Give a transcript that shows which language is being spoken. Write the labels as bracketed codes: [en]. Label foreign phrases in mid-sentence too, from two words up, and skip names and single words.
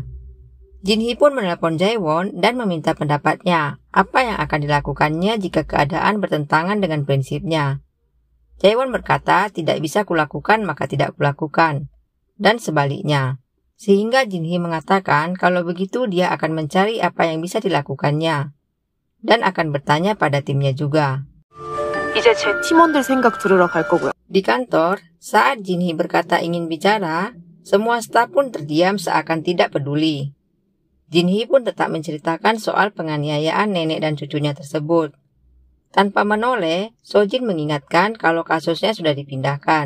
[id] Jinhee pun menelpon Jaewon dan meminta pendapatnya, apa yang akan dilakukannya jika keadaan bertentangan dengan prinsipnya. Jaewon berkata tidak bisa kulakukan maka tidak kulakukan, dan sebaliknya. Sehingga Jinhee mengatakan kalau begitu dia akan mencari apa yang bisa dilakukannya, dan akan bertanya pada timnya juga. [ko] 이제 제 팀원들 생각 들으러 갈 거고요. [id] Di kantor, saat Jinhee berkata ingin bicara, semua staf pun terdiam seakan tidak peduli. Jinhee pun tetap menceritakan soal penganiayaan nenek dan cucunya tersebut. Tanpa menoleh, Sojin mengingatkan kalau kasusnya sudah dipindahkan.